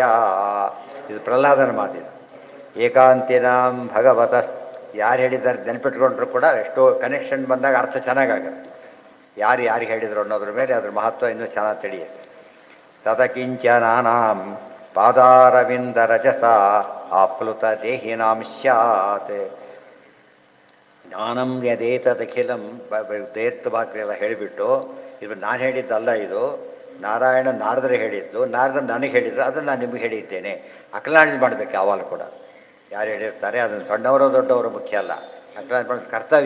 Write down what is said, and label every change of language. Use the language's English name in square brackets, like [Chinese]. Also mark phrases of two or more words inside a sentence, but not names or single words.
[Kannada] ಇದು ಪ್ರಹ್ಲಾದನ ಮಾತಿದೆ. [Sanskrit] ಏಕಾಂತಿನಾಂ ಭಗವತ. [Kannada] ಯಾರು ಹೇಳಿದ್ದಾರೆ ನೆನಪಿಟ್ಕೊಂಡ್ರು ಕೂಡ ಎಷ್ಟೋ ಕನೆಕ್ಷನ್ ಬಂದಾಗ ಅರ್ಥ ಚೆನ್ನಾಗಾಗುತ್ತೆ. ಯಾರು ಯಾರಿಗೆ ಹೇಳಿದರು ಅನ್ನೋದ್ರ ಮೇಲೆ ಅದ್ರ ಮಹತ್ವ ಇನ್ನೂ ಚೆನ್ನಾಗಿ ತಿಳಿಯುತ್ತೆ. [Sanskrit] ತದಕಿಂಚನಾನಾಂ ಪಾದಾರವಿಂದ ರಜಸ ಆಪ್ಲುತ ದೇಹಿನಾಂ ಸ್ಯಾತ್. ಜ್ಞಾನಂ ಯದೇತದಖಿಲಂ [Kannada] ದೇರ್ತವಾಗ್ರೆಲ್ಲ ಹೇಳಿಬಿಟ್ಟು, ಇದು ನಾನು ಹೇಳಿದ್ದಲ್ಲ, ಇದು ನಾರಾಯಣ ನಾರದರು ಹೇಳಿದ್ದು, ನಾರದರು ನನಗೆ ಹೇಳಿದ್ರು, ಅದನ್ನು ನಾನು ನಿಮಗೆ ಹೇಳಿದ್ದೇನೆ. ಅಕ್ನಾಲೇಜ್ ಮಾಡಬೇಕು ಯಾವಾಗ ಕೂಡ. ಯಾರು ಹೇಳಿರ್ತಾರೆ ಅದನ್ನು ಸಣ್ಣವರು ದೊಡ್ಡವರು ಮುಖ್ಯ ಅಲ್ಲ, ಅಕ್ನಾಲೇಜ್ ಮಾಡೋದು ಕರ್ತವ್ಯ.